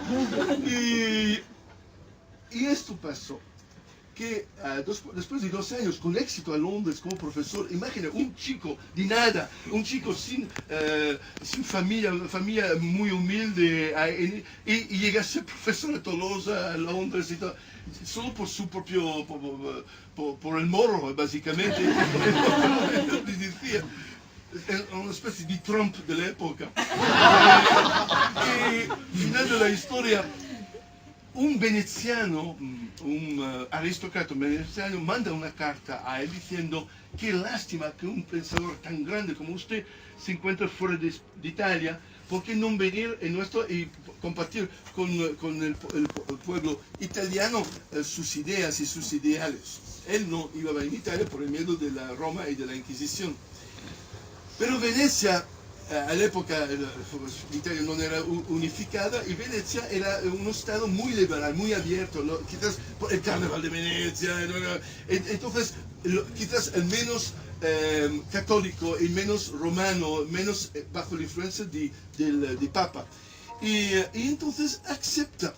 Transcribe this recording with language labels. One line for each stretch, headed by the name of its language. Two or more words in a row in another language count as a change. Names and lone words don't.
Spanish: Y esto pasó, que después de 2 años con éxito a Londres como profesor, imagina un chico de nada, un chico sin familia, una familia muy humilde, y llega a ser profesor de Tolosa, a Londres y todo, solo por su propio, por el morro básicamente. una especie
Italian: di Trump dell'epoca. E final della storia, un veneziano, un aristocrata veneziano,
Spanish: manda una carta a él diciendo que lástima que un pensador tan grande como usted se encuentra fuera de Italia, ¿por qué no venir en nuestro y compartir con el pueblo italiano sus ideas y sus ideales? Él no iba a venir a Italia por el miedo de la Roma y de la Inquisición. Pero Venecia,
Italian: all'epoca l'Italia non era unificada
Spanish: y Venecia era un estado muy liberal, muy abierto, ¿no? Quizás por el carnaval de Venecia, ¿no? Entonces quizás el menos católico, el menos romano, menos bajo la influencia del Papa. Y entonces acepta.